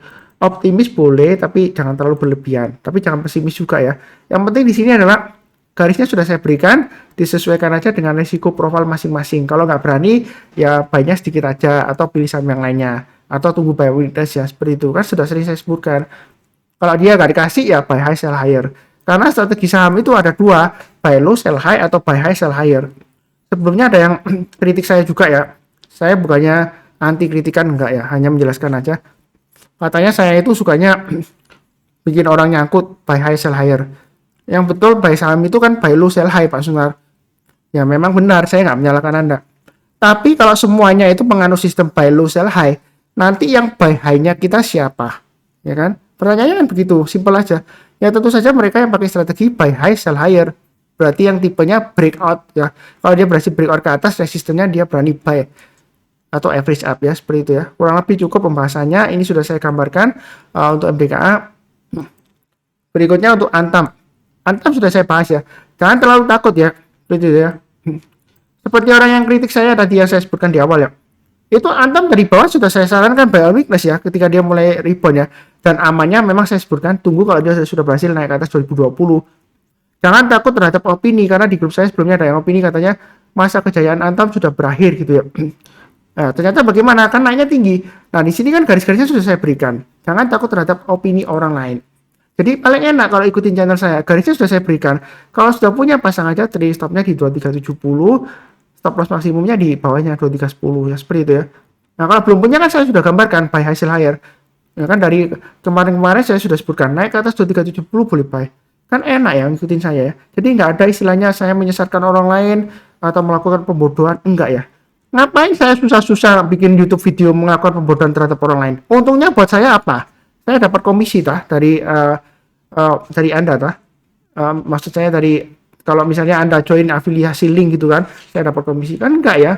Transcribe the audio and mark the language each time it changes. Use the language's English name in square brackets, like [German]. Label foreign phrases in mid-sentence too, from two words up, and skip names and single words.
[Indonesian] Optimis boleh, tapi jangan terlalu berlebihan. Tapi jangan pesimis juga ya. Yang penting di sini adalah garisnya sudah saya berikan, disesuaikan aja dengan risiko profil masing-masing. Kalau nggak berani, ya banyak sedikit aja, atau pilih saham yang lainnya. Atau tunggu [English] buy weakness [Indonesian] ya, seperti itu. Kan sudah sering saya sebutkan. Kalau dia nggak dikasih, ya [English] buy high, sell higher. [Indonesian] Karena strategi saham itu ada dua, [English] buy low, sell high, atau buy high, sell higher. [Indonesian] Sebelumnya ada yang kritik saya juga ya. Saya bukannya anti kritikan, enggak ya, hanya menjelaskan aja. Katanya saya itu sukanya bikin orang nyangkut [English] buy high, sell higher. [Indonesian] Yang betul buy saham itu kan [English] buy low, sell high [Indonesian] Pak Sunar. Ya memang benar, saya nggak menyalahkan Anda. Tapi kalau semuanya itu menganut sistem [English] buy low, sell high, [Indonesian] nanti yang [English] buy high- [Indonesian] nya kita siapa? Ya kan? Pertanyaannya kan begitu, simpel aja. Ya tentu saja mereka yang pakai strategi [English] buy high, sell higher. [Indonesian] Berarti yang tipenya breakout ya. Kalau dia berhasil breakout ke atas, resistennya dia berani buy atau [English] average up [Indonesian] ya, seperti itu ya. Kurang lebih cukup pembahasannya. Ini sudah saya gambarkan untuk MDKA. Berikutnya untuk Antam. Antam sudah saya bahas ya. Jangan terlalu takut ya, seperti itu ya. Seperti orang yang kritik saya tadi yang saya sebutkan di awal ya. Itu Antam dari bawah sudah saya sarankan [English] buy on weakness [Indonesian] ya, ketika dia mulai rebound ya. Dan amannya memang saya sebutkan tunggu kalau dia sudah berhasil naik ke atas 2020. Jangan takut terhadap opini, karena di grup saya sebelumnya ada yang opini katanya masa kejayaan Antam sudah berakhir gitu ya. Nah, ternyata bagaimana? Kan naiknya tinggi. Nah, di sini kan garis-garisnya sudah saya berikan. Jangan takut terhadap opini orang lain. Jadi paling enak kalau ikutin channel saya. Garisnya sudah saya berikan. Kalau sudah punya, pasang aja [English] trade stopnya [Indonesian] di 2370, [English] stop loss [Indonesian] maksimumnya di bawahnya 2310 ya, seperti itu ya. Nah, kalau belum punya kan saya sudah gambarkan [English] buy high, sell higher. [Indonesian] Ya kan dari kemarin-kemarin saya sudah sebutkan naik ke atas 2370 boleh buy. Kan enak ya ngikutin saya ya. Jadi nggak ada istilahnya saya menyesatkan orang lain atau melakukan pembodohan, enggak ya. Ngapain saya susah-susah bikin YouTube video melakukan pembodohan terhadap orang lain? Untungnya buat saya apa? Saya dapat komisi dari Anda maksud saya dari kalau misalnya Anda join afiliasi link gitu kan, saya dapat komisi kan enggak ya?